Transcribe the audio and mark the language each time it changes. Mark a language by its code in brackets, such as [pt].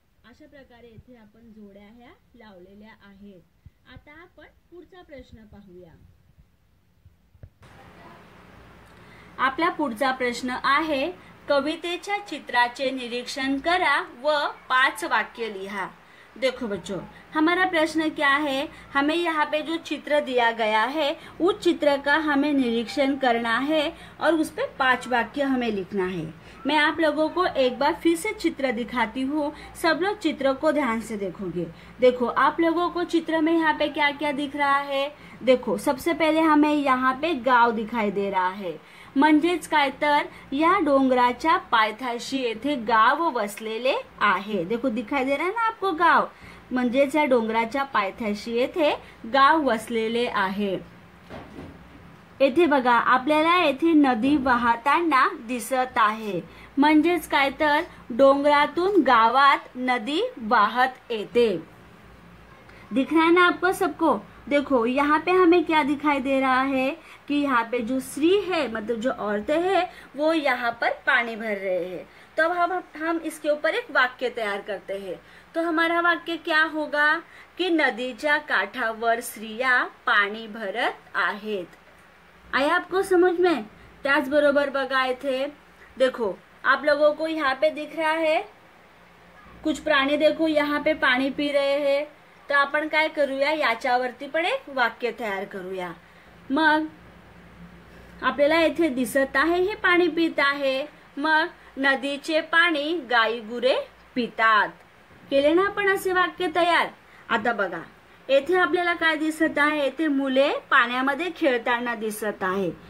[mr] अशा प्रकारे येथे आपण जोड्या ह्या लावलेल्या आहेत. आता आपण पुढचा प्रश्न पाहूया. आपला पुढचा प्रश्न आहे, कवितेच्या चित्राचे निरीक्षण करा व 5 वाक्य लिहा. [hi] देखो बच्चों, हमारा प्रश्न क्या है, हमें यहाँ पे जो चित्र दिया गया है उस चित्र का हमें निरीक्षण करना है और उस पे 5 वाक्य हमें लिखना है. मैं आप लोगों को एक बार फिर से चित्र दिखाती हूँ, सब लोग चित्र को ध्यान से देखोगे. देखो आप लोगों को चित्र में यहाँ पे क्या क्या दिख रहा है. देखो सबसे पहले हमें यहाँ पे गाव दिखाई दे रहा है. [mr] म्हणजेच काय तर या डोंगराच्या पायथ्याशी येथे गाव वसलेले आहे. [hi] देखो दिखाई दे रहा है ना आपको गाव, [mr] म्हणजेच या डोंगराच्या पायथ्याशी येथे गाव वसलेले आहे. येथे बघा आपल्याला येथे नदी वाहताना दिसत आहे. म्हणजेच काय तर डोंगरातून गावात नदी वाहत येते. [hi] दिख रहा है ना आपको सबको. देखो यहाँ पे हमें क्या दिखाई दे रहा है कि यहाँ पे जो स्त्री है मतलब जो औरतें हैं वो यहाँ पर पानी भर रहे हैं. तो अब हम इसके ऊपर एक वाक्य तैयार करते हैं. तो हमारा वाक्य क्या होगा कि [mr] नदीच्या काठावर स्त्रिया पाणी भरत आहेत. [hi] आया आपको समझ में. [mr] त्याचबरोबर बघा इथे [hi] देखो आप लोगों को यहाँ पे दिख रहा है कुछ प्राणी, देखो यहाँ पे पाणी पी रहे हैं. [mr] तर आपण काय करूया, याच्यावरती पण एक वाक्य तयार करूया. मग आपल्याला येथे दिसत आहे हे पाणी पित आहे. मग नदीचे पाणी गाई गुरे पितात. केले ना आपण असे वाक्य तयार. आता बघा येथे आपल्याला काय दिसत आहे, येथे मुले पाण्यामध्ये खेळताना दिसत आहे.